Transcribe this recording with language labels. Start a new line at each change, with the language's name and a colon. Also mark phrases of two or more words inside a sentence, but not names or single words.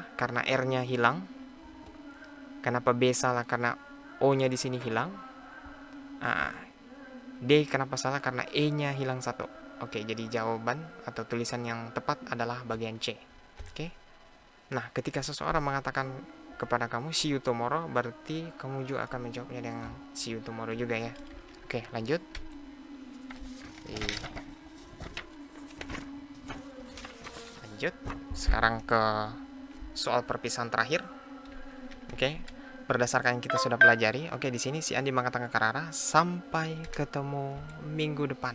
Indonesian: Karena R-nya hilang. Kenapa B salah? Karena O-nya di sini hilang. D kenapa salah? Karena E-nya hilang satu. Oke, jadi jawaban atau tulisan yang tepat adalah bagian C. Oke. Nah, ketika seseorang mengatakan kepada kamu
English: see you tomorrow,
Indonesian: berarti kamu juga akan menjawabnya dengan
English: see you tomorrow
Indonesian: juga ya. Oke, lanjut. Lanjut. Sekarang ke soal perpisahan terakhir. Oke. Berdasarkan yang kita sudah pelajari, oke, di sini si Andi mengatakan ke Rara, sampai ketemu minggu depan.